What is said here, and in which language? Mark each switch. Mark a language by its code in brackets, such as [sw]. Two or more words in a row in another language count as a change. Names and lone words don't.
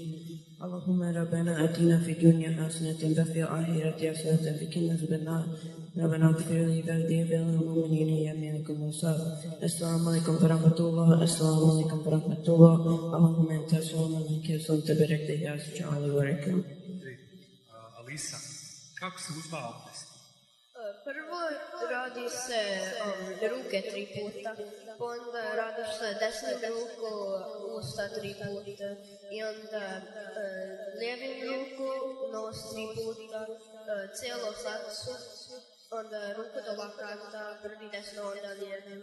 [ar] اللهم ربنا آتنا في الدنيا حسنة وفي الآخرة حسنة وقنا عذاب النار. ربنا اغفر لي ولوالدي وللمؤمنين يوم يقوم الحساب. السلام عليكم ورحمة الله. السلام عليكم ورحمة الله. اللهم أنت السلام عليك وسلمت بركة يا سبحان الله. [bs] Alisa, kako se uzma abdest? Prvo radi se ruke 3 puta, onda radi se desnim ruku usta 3 puta i onda lijevim ruku nos 3 puta, cijelo facu, onda ruku do lakata, prvi desno, onda lijevim.